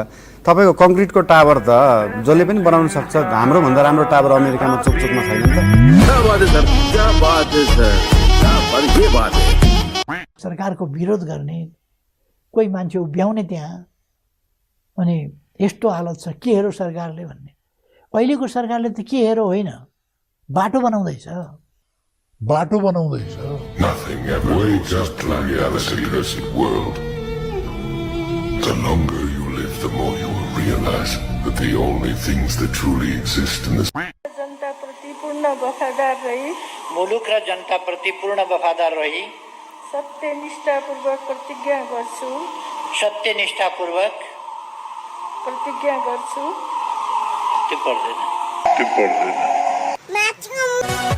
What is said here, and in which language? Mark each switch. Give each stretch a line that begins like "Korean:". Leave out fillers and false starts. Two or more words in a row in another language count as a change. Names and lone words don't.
Nepali: तपाईँको कङ्क्रिटको टावर त जसले पनि बनाउन सक्छ, हाम्रो भन्दा राम्रो टावर अमेरिकामा चोकचोकमा छैन नि त। सरकारको विरोध गर्ने कोही मान्छे उभ्याउने त्यहाँ, अनि यस्तो हालत छ के हेरो सरकारले भन्ने। अहिलेको सरकारले त के हेरो होइन, बाटो बनाउँदैछ।
English: Nothing ever goes just like the world. The longer you live, the more you will realize that the only things that truly exist in this
Nepali: जनता प्रति पूर्ण वफादार रही, मुलुक र जनता प्रति पूर्ण वफादार रही, सत्यनिष्ठापूर्वक प्रतिज्ञा गर्छु। सत्यनिष्ठापूर्वक प्रतिज्ञा गर्छु। त्यो पर्दैन।